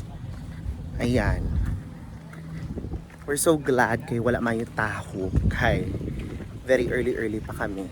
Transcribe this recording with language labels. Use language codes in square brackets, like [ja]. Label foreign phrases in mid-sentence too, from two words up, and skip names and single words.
[hil] Ayan. [en] We're so glad [hil] kay wala mayo taho kay [en] very early [hil] pa kami.